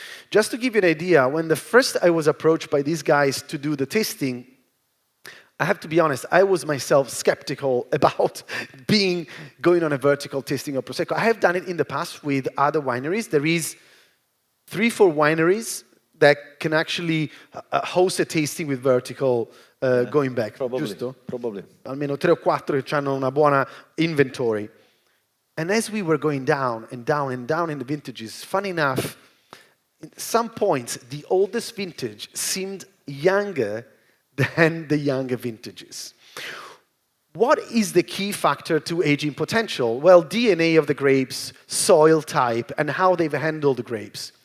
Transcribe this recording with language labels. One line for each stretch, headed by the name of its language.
English: Just to give you an idea, when first I was approached by these guys to do the tasting, I have to be honest, I was myself skeptical about going on a vertical tasting of Prosecco. I have done it in the past with other wineries. There is 3-4 wineries that can actually host a tasting with vertical going back,
Italian: giusto?
English: Probably.
Italian: Almeno 3 o 4 che hanno una buona inventory.
English: And as we were going down and down and down in the vintages, funny enough, at some points, the oldest vintage seemed younger than the younger vintages. What is the key factor to aging potential? Well, DNA of the grapes, soil type, and how they've handled the grapes.